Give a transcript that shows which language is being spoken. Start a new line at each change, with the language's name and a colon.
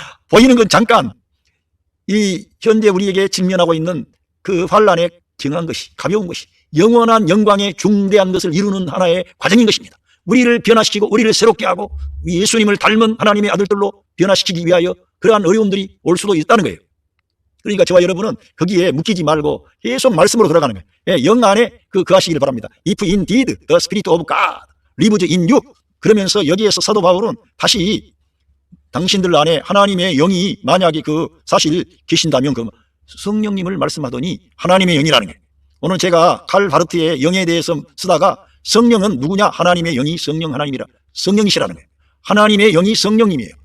Korean: 보이는 건 잠깐 이 현재 우리에게 직면하고 있는 그 환난에 경한 것이 가벼운 것이 영원한 영광의 중대한 것을 이루는 하나의 과정인 것입니다. 우리를 변화시키고 우리를 새롭게 하고 예수님을 닮은 하나님의 아들들로 변화시키기 위하여 그러한 어려움들이 올 수도 있다는 거예요. 그러니까 저와 여러분은 거기에 묶이지 말고 계속 말씀으로 들어가는 거예요. 영 안에 거하시기를 바랍니다.
English: If indeed the Spirit of God lives in you.
Korean: 그러면서 여기에서 사도 바울은 다시 당신들 안에 하나님의 영이 만약에 사실 계신다면 성령님을 말씀하더니 하나님의 영이라는 거예요. 오늘 제가 칼 바르트의 영에 대해서 쓰다가 성령은 누구냐? 하나님의 영이 성령 하나님이라 성령이시라는 거예요. 하나님의 영이 성령님이에요.